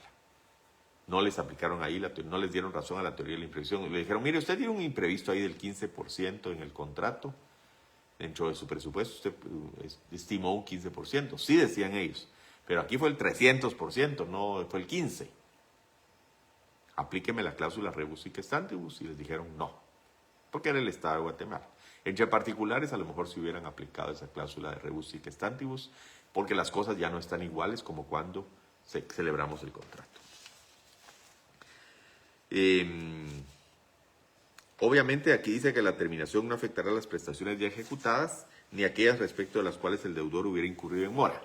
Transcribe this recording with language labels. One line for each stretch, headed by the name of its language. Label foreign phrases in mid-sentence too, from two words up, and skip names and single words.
Spanish: No les aplicaron ahí, no les dieron razón a la teoría de la imprevisión. Le dijeron, mire, usted tiene un imprevisto ahí del 15% en el contrato Dentro de su presupuesto usted estimó un 15%, sí decían ellos, pero aquí fue el 300%, no fue el 15%. Aplíqueme la cláusula
Latin: rebus sic stantibus
Spanish: y les dijeron no, porque era el Estado de Guatemala. Entre particulares a lo mejor se hubieran aplicado esa cláusula de
Latin: rebus sic stantibus,
Spanish: porque las cosas ya no están iguales como cuando celebramos el contrato. Obviamente aquí dice que la terminación no afectará las prestaciones ya ejecutadas ni aquellas respecto de las cuales el deudor hubiera incurrido en mora.